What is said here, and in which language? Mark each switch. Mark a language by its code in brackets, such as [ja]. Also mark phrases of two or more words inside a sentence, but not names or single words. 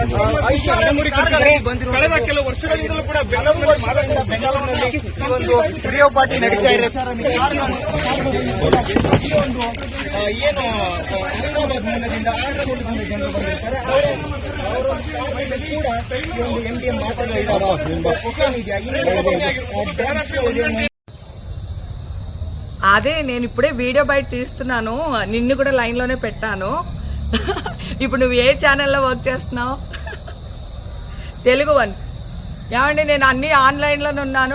[kn] ಕಳೆದ ಕೆಲವು ವರ್ಷಗಳಿಂದಲೂ ಕೂಡ ಬೆಂಗಳೂರಿನಲ್ಲಿ ಈ ಒಂದು ರೇವ್ ಪಾರ್ಟಿ ನಡೀತಾ ಇದೆ. ಏನು ಹೈದರಾಬಾದ್ ಮೂಲದಿಂದ ಆಂಧ್ರದಿಂದ ಜನರು ಬಂದಿರ್ತಾರೆ. MDMA ಮಾತ್ರೆ [te] అదే నేను ఇప్పుడే వీడియో బయట తీస్తున్నాను, నిన్ను కూడా లైన్లోనే పెట్టాను. ఇప్పుడు నువ్వు ఏ ఛానల్లో వర్క్ చేస్తున్నావు? తెలుగు వన్. ఏమండి, నేను అన్ని ఆన్లైన్లోనే ఉన్నాను.